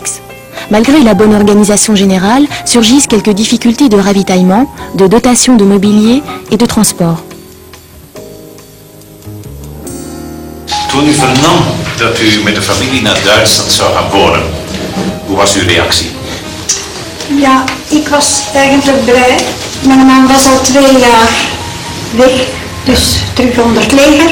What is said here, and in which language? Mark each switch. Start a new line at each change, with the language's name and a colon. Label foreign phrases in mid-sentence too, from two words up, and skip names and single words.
French: Malgré la bonne organisation générale, surgissent quelques difficultés de ravitaillement, de dotation de mobilier et de transport.
Dutch: Toen u vernam dat u met de familie naar Duitsland zou gaan wonen, hoe was uw reactie? Ja, ik was eigenlijk blij. Mijn man was al 2 jaar weg, dus terug onder het leger.